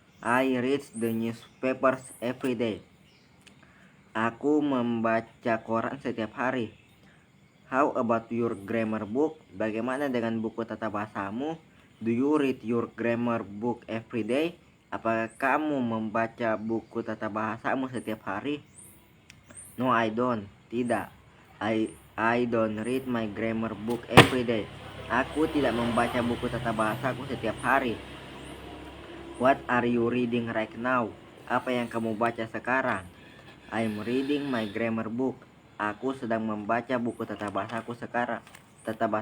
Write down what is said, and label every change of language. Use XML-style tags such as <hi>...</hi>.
<en>I read the newspapers every day.</en> <id>Aku membaca koran setiap hari.</id> <en>How about your grammar book?</en> <id>Bagaimana dengan buku tata bahasamu?</id> <en>Do you read your grammar book every day?</en> <id>Apakah kamu membaca buku tata bahasamu setiap hari?</id> <en>No, I don't.</en> <id>Tidak.</id> <en>I don't read my grammar book every day.</en> <id>Aku tidak membaca buku tata bahasaku setiap hari.</id> <en>What are you reading right now?</en> <id>Apa yang kamu baca sekarang?</id> <en>I'm reading my grammar book.</en> <id>Aku sedang membaca buku tata bahasaku sekarang. 6.</id>